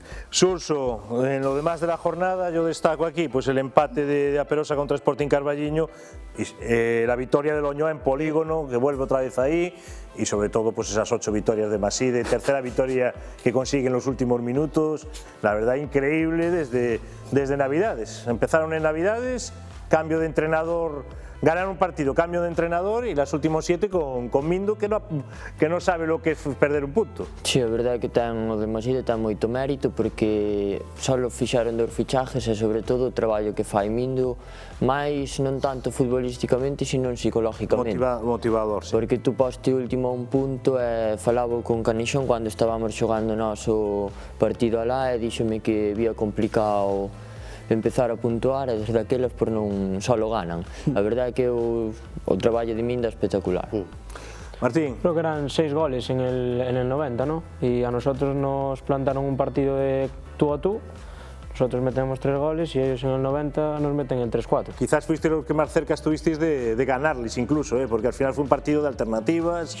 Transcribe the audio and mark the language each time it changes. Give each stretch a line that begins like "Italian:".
Spanish: Surso, en lo demás de la jornada yo destaco aquí pues el empate de Aperosa contra Sporting Carballiño, la victoria del Oñoa en Polígono, que vuelve otra vez ahí, y sobre todo pues esas 8 victorias de Maside, tercera victoria que consigue en los últimos minutos, la verdad increíble desde Navidades. Empezaron en Navidades, cambio de entrenador, ganaron un partido, cambio de entrenador y las últimos 7 con Mindo que no sabe lo que es perder un punto.
Galician: Sí, a verdade é que ten o de Maside ten moito mérito porque só fixaron 2 fichajes e sobre todo o traballo que fai Mindo, máis non tanto futbolísticamente sino psicológicamente. Motivador, sí. Porque tú poste último a un punto e falaba con Canixón cando estábamos xogando nós o partido alá e díxome que vía complicado empezar a puntuar e desde aquelas por non só lo ganan. A verdade é que o traballo de Minda é espectacular. Martín.
Spanish: Creo que eran 6 goles en el 90, ¿no? Y a nosotros nos plantaron un partido de tú a tú, nosotros metemos 3 goles y ellos en el 90 nos meten en 3-4. Quizás fuiste los que más cerca estuvisteis de ganarles incluso, porque al final fue un partido de alternativas.